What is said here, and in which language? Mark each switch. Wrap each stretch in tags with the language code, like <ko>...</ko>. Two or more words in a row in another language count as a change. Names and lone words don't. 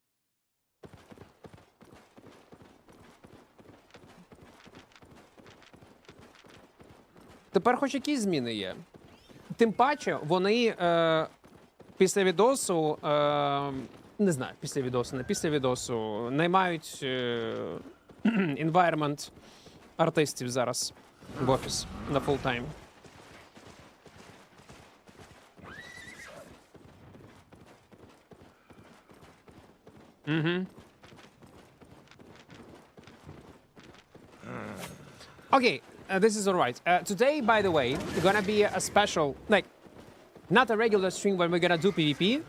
<uk>Тепер хоч якісь зміни є. Тим паче, вони після відосу, не знаю, після відосу, наймають environment артистів зараз в офіс на фултайм.</uk> <en>Okay, this is alright. Today, by the way, gonna be a special, like, not a regular stream when we're gonna do PvP.</en>